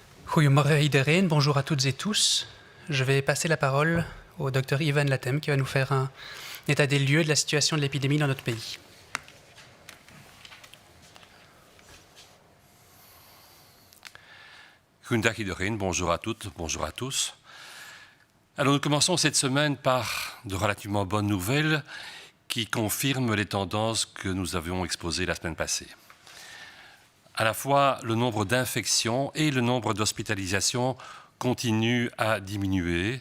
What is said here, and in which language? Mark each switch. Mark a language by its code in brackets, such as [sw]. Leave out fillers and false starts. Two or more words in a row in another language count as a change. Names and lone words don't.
[nl] Goedemorgen iedereen, [fr] bonjour à toutes et tous. Je vais passer la parole au Dr Ivan Latem qui va nous faire un état des lieux de la situation de l'épidémie dans notre pays. [nl] Goedendag iedereen, [fr] bonjour à toutes, bonjour à tous. Alors nous commençons cette semaine par de relativement bonnes nouvelles qui confirment les tendances que nous avions exposées la semaine passée. À la fois, le nombre d'infections et le nombre d'hospitalisations continuent à diminuer.